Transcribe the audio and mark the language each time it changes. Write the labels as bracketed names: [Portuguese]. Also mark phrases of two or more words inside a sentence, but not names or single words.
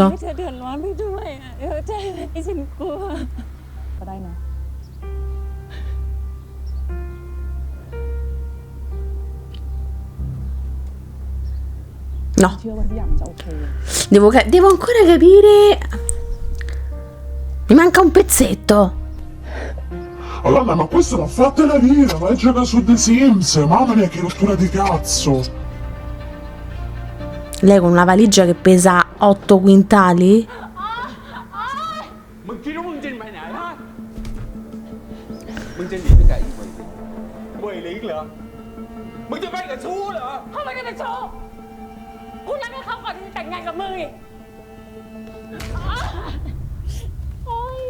[Thai] เธอเดือดร้อนไปด้วยอ่ะใจให้ฉันกลัว ก็ได้นะ [Italian] No, [Thai] เชื่อว่าทุกอย่างมันจะโอเค [Italian] devo ancora capire... Mi manca un pezzetto. Allora, ma questa l'ha fatta la vita, vai a giocare su The Sims, mamma mia che rottura di cazzo. Lei con una valigia che pesa 8 quintali? [Thai] มึงคิดว่ามึงจะไปไหนฮะมึงจะหนีไปไหนอีกเว่ยลิงเหรอ มึงจะไปกับชู้เหรอ เขาไม่ได้เป็นโชว์คุณรักกับเขาก่อนที่จะแต่งงานกับมึงอีกโอ๊ย